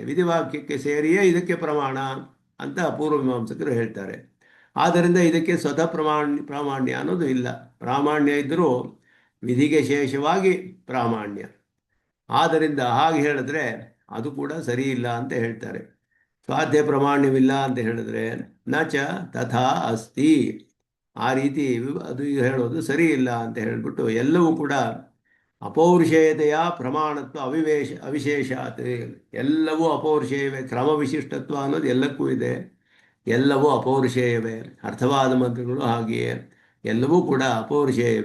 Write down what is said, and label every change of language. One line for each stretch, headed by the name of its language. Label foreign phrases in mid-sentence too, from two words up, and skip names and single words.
Kannada: ವಿಧಿವಾಕ್ಯಕ್ಕೆ ಸೇರಿಯೇ ಇದಕ್ಕೆ ಪ್ರಮಾಣ ಅಂತ ಪೂರ್ವಮೀಮಾಂಸಕರು ಹೇಳ್ತಾರೆ. ಆದ್ದರಿಂದ ಇದಕ್ಕೆ ಸ್ವತಃ ಪ್ರಾಮಾಣ್ಯ ಅನ್ನೋದು ಇಲ್ಲ. ಪ್ರಾಮಾಣ್ಯ ಇದ್ದರೂ ವಿಧಿಗೆ ಶೇಷವಾಗಿ ಪ್ರಾಮಾಣ್ಯ. ಆದ್ದರಿಂದ ಹಾಗೆ ಹೇಳಿದ್ರೆ ಅದು ಕೂಡ ಸರಿ ಇಲ್ಲ ಅಂತ ಹೇಳ್ತಾರೆ. ಸ್ವಾಧ್ಯ ಪ್ರಾಮಾಣ್ಯವಿಲ್ಲ ಅಂತ ಹೇಳಿದ್ರೆ
Sanskrit: ನಚ ತಥಾ ಅಸ್ತಿ,
Kannada: ಆ ರೀತಿ ಅದು ಹೇಳೋದು ಸರಿ ಇಲ್ಲ ಅಂತ ಹೇಳಿಬಿಟ್ಟು ಎಲ್ಲವೂ ಕೂಡ ಅಪೌರುಷೇಯತೆಯ
Sanskrit: ಪ್ರಮಾಣತ್ವ ಅವಿಶೇಷಾತ್.
Kannada: ಎಲ್ಲವೂ ಅಪೌರುಷೇಯವೇ. ಕ್ರಮ ವಿಶಿಷ್ಟತ್ವ ಅನ್ನೋದು ಎಲ್ಲಕ್ಕೂ ಇದೆ. ಎಲ್ಲವೂ ಅಪೌರುಷೇಯವೇ. ಅರ್ಥವಾದ ಮಂತ್ರಗಳು ಹಾಗೆಯೇ ಎಲ್ಲವೂ ಕೂಡ ಅಪೌರುಷೇಯವೇ.